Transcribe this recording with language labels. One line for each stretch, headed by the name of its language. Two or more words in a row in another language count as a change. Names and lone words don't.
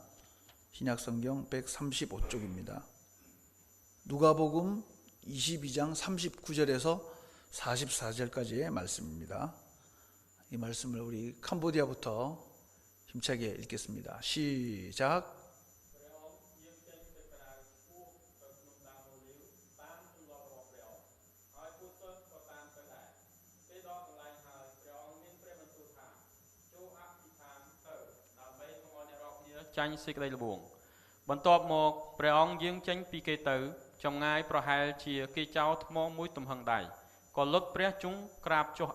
Korean: 신약성경 135쪽입니다. 누가복음 22장 39절에서 44절까지의 말씀입니다. 이 말씀을 우리 캄보디아부터 힘차게 읽겠습니다. 시작.
Khmer: ចាញ់សេចក្តីល្បួងបន្ទាប់មកព្រះអង្គយាងចេញពីគេទៅចម្ងាយប្រហែលជាគេចោលថ្មមួយទំហឹងដៃក៏លុតព្រះជង្គក្រាបចុះ